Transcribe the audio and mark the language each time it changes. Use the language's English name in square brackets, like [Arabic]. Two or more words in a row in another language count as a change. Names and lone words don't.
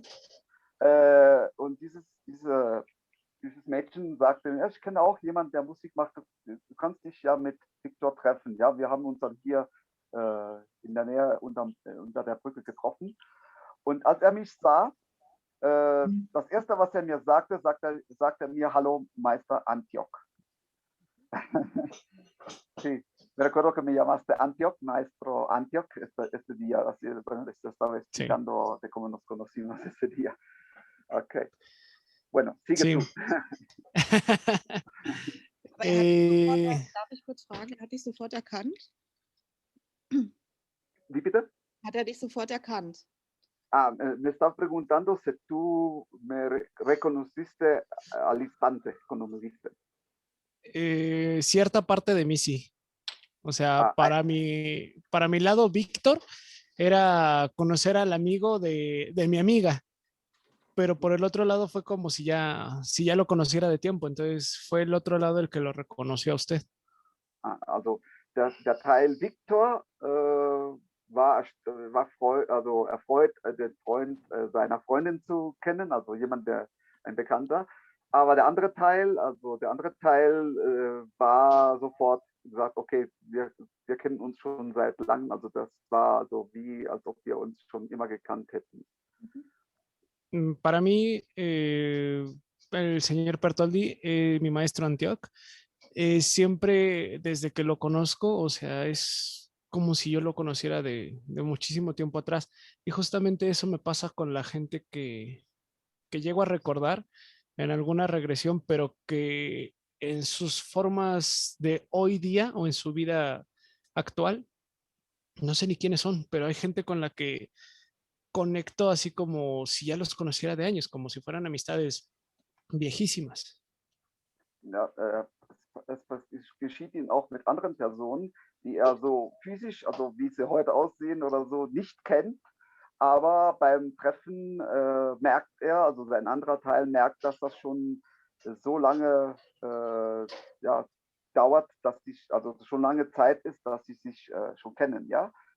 [German] Und dieses Mädchen sagte, ja, ich kenne auch jemanden, der Musik macht. Du kannst dich ja mit Viktor treffen. Ja, wir haben uns dann hier in der Nähe unter der Brücke getroffen. Und als er mich sah, das erste, was er mir sagte, sagte er mir, hallo Meister Antioch. [Spanish] Sí, me recuerdo que me llamaste Antioch, maestro Antioch, este día, así, bueno, les estaba explicando de cómo nos conocimos ese día. Ok. Bueno, sigue Sí. tú. [German] Darf ich kurz fragen, hat dich sofort erkannt? Wie bitte? Hat er dich sofort erkannt? [Spanish] Me estás preguntando si tú me reconociste al instante cuando me viste. Cierta parte de mí sí. O sea, para mi lado, Víctor era conocer al amigo de mi amiga, pero por el otro lado fue como si ya lo conociera de tiempo, entonces fue el otro lado el que lo reconoció a usted. [German] Also der Teil Viktor war erfreut, den Freund seiner Freundin zu kennen, also jemand, ein Bekannter. Aber der andere Teil war sofort gesagt, okay, wir kennen uns schon seit langem, also das war so wie, als ob wir uns schon immer gekannt hätten. [Spanish] Para mí, el señor Pertoldi, mi maestro Antioch, siempre desde que lo conozco, o sea, es como si yo lo conociera de muchísimo tiempo atrás. Y justamente eso me pasa con la gente que llego a recordar en alguna regresión, pero que en sus formas de hoy día o en su vida actual, no sé ni quiénes son, pero hay gente con la que conecto así como si ya los conociera de años, como si fueran amistades viejísimas. [German] Ja, es geschieht ihm auch mit anderen Personen, die er so physisch, also wie sie heute aussehen oder so, nicht kennt. Aber beim Treffen merkt er, also sein anderer Teil merkt, dass das schon so lange dauert, also schon lange Zeit ist, dass sie sich schon kennen, ja.